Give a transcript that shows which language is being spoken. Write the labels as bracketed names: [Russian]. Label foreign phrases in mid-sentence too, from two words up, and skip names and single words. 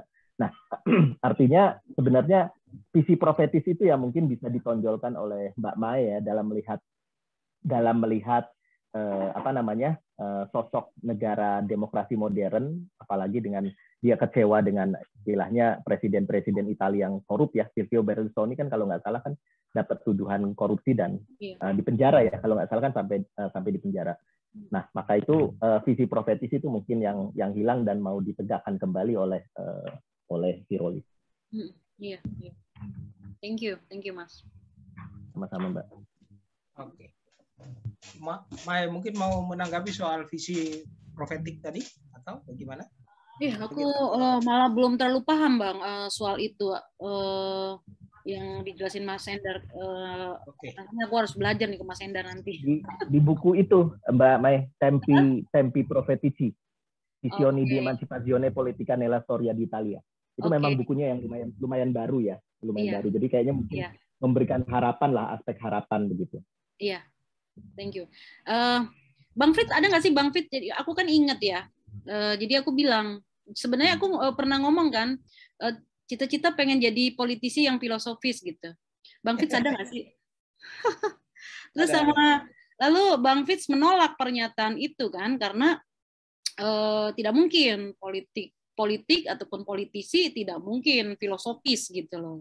[Indonesian] Nah, artinya sebenarnya visi profetis itu ya mungkin bisa ditonjolkan oleh Mbak Mae ya dalam melihat sosok negara demokrasi modern, apalagi dengan dia kecewa dengan istilahnya presiden-presiden Italia yang korup ya. Silvio Berlusconi kan kalau nggak salah kan dapat tuduhan korupsi dan di penjara ya, kalau nggak salah kan sampai di penjara. Nah, maka itu visi profetis itu mungkin yang hilang dan mau ditegakkan kembali oleh Firoli. Iya. [English] Thank you [Indonesian] Mas. Sama-sama Mbak. Oke. Mai mungkin mau menanggapi soal visi profetik tadi atau bagaimana? Aku malah belum terlalu paham Bang soal itu yang dijelasin Mas Endar. Nanti aku harus belajar nih ke Mas Endar nanti. Di buku itu Mbak Mai, Tempi Profetici, Visioni di Emancipazione Politica nella Storia d'Italia. Itu memang bukunya yang lumayan baru ya, baru. Jadi kayaknya mungkin memberikan harapan lah, aspek harapan begitu. Iya, [English] thank you. [Indonesian] Bang Fit, ada nggak sih Bang Fit? Jadi aku kan ingat ya. Jadi aku bilang, sebenarnya aku pernah ngomong kan, cita-cita pengen jadi politisi yang filosofis gitu. Bang Fit ada nggak sih? Terus lalu Bang Fit menolak pernyataan itu kan, karena tidak mungkin politik ataupun politisi tidak mungkin filosofis gitu loh.